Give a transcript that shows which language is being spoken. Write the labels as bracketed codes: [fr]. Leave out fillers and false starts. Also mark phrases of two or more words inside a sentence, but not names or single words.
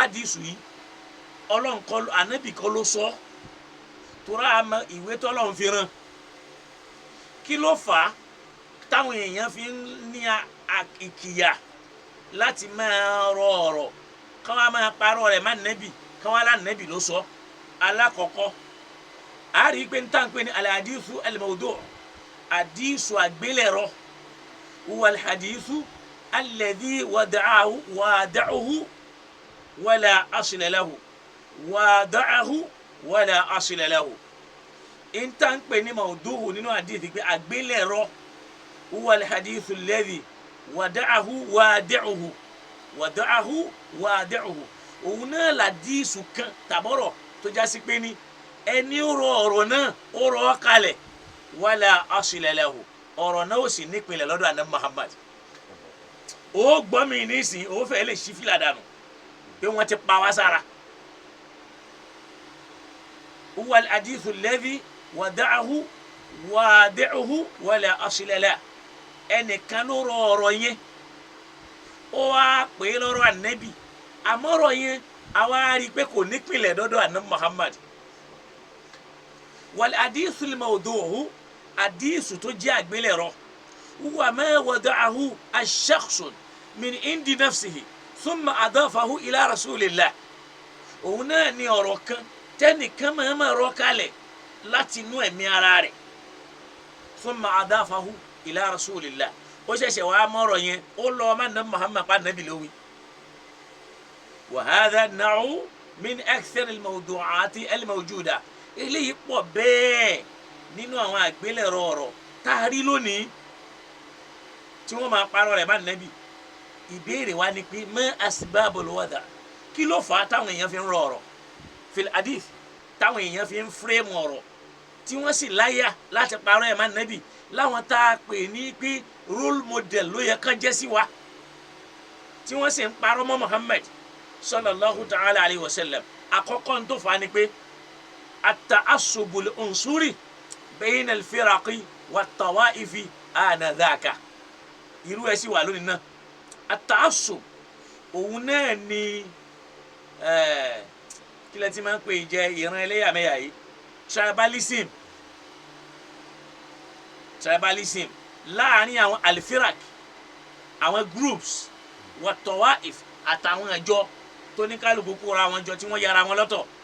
[yo] pàdísù yìí Ọlọ́run kọ́ ànábì kọ́ ló sọ tóra àmọ́ ìwé tọ́lọ́run fi rán kí ló fà á táwọn èèyàn fi ń ní ìkìyà láti máa rọ ọ̀rọ̀ kí wọ́n máa parọ́ rẹ̀ má nẹ́bì kí wọ́n lánàbì ló sọ alákọ̀ọ́kọ́ a rí i pé níta ń pè ní [ar] الحديث الموضوع' [yo] hadithu àgbélẹ̀rọ [ar] هو الحديث الذي وضعه ولا أصل له وضعه ولا أصل له [yo] níta ń pè ní mawdu'u nínú hadithi pé àgbélẹ̀rọ [ar] هو الحديث الذي وضعه [yo] òun náà làdíìsù kan tàbọ̀rọ̀ tó já sí pé ní ẹni ó rọ ọ̀rọ̀ náà ó rọ ọ́ kalẹ̀ [ar] ولا أصل له [yo] ọ̀rọ̀ náà ó sì nípìnlẹ̀ lọ́dọ̀ àná Muhammad ó gbọ́ mi nísìn ó fẹ́ lè ṣí fìlà dànù pé wọ́n ti pa wá sára [ar] هو الحديث الذي وضعه ولا أصل له [yo] ẹnìkan ló rọ ọ̀rọ̀ yẹn ó wá pè é lọ́rọ̀ ànábì àmọ́rọ̀ yẹn àwa rí i pé kò nípìnlẹ̀ dọ́dọ̀ àná Muhammad [ar] والحديث الموضوع [yo] hadithu tó jẹ́ àgbélẹ̀rọ [ar] هو ما وضعه الشخص من عند نفسه ثم أضافه إلى رسول الله. [yo] òun náà ni ọ̀rọ̀ kan tẹ́nìkan máa rọ kalẹ̀ láti inú ẹ̀mí ara rẹ̀ [ar] ثم أضافه إلى رسول الله. [yo] ó ṣẹ̀ṣẹ̀ wá mọ́rọ̀ yẹn ó lọ ọmọ nàbí Muhammad pa nàbí lówí. [ar] وهذا النوع من أكثر الموضوعات الموجودة. [yo] eléyìí pọ̀ bẹ́ẹ̀ nínú àwọn àgbélẹ̀rọ ọ̀rọ̀ tá a rí lónìí tí wọ́n máa parọ́ rẹ̀ bá nàbí. ìbéèrè wa ni pé [ar] ما أسباب الوضع', [yo] kí ló fà á táwọn èèyàn fi ń rọ ọ̀rọ̀ [ar] في الحديث, [yo] táwọn èèyàn fi ń fírèmù ọ̀rọ̀ tí wọ́n sì láyà láti parọ́ ẹ̀ má nàbí láwọn tá a pè ní pé [en] role model [yo] ló yẹ kán jẹ́ sí wa, tí wọ́n sì ń parọ́ mọ́ Muhammad [ar] صلى الله تعالى عليه وسلم. [yo] àkọ́kọ́ ń tó fà á ni pé [ar] التعصب العنصري بين الفرق والطوائف آنذاك. [yo] irú ẹ̀ sì wà lónìí náà. at-ta'assub òun náà ni kí lẹ ti máa ń pè jẹ́ ìran ẹlẹ́yàmẹ̀yà yìí, tribalism láàrin àwọn al-firaq, àwọn groups wat-tawa'if àtàwọn ẹjọ́ tó ní kálukú kóra wọn jọ tí wọ́n yára wọn lọ́tọ̀.